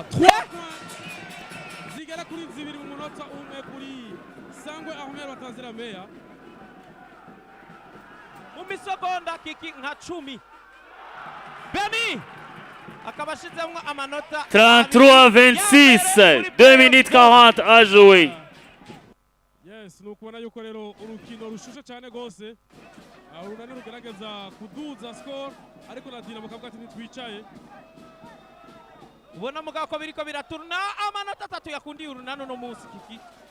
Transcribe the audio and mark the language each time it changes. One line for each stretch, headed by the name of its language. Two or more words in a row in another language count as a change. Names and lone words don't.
Rundi: Zigera kuri 2 mu munota umwe kuri Sangwe Ahmed watanzira Meya. Mu misegonda Kiki nka 10. Beni akabashizemwo amanota
French: 33-26, 2 minutes 40 à jouer.
Rundi: Yes, nukubona yuko rero urukino rushushe cyane gose urunani rugerageza kuduza score ariko na Dinamo kavuga ati ntitwicaye. ubona mugabo ko biriko biraturuna amanota 3 yakundiye urunani no munsi kiki.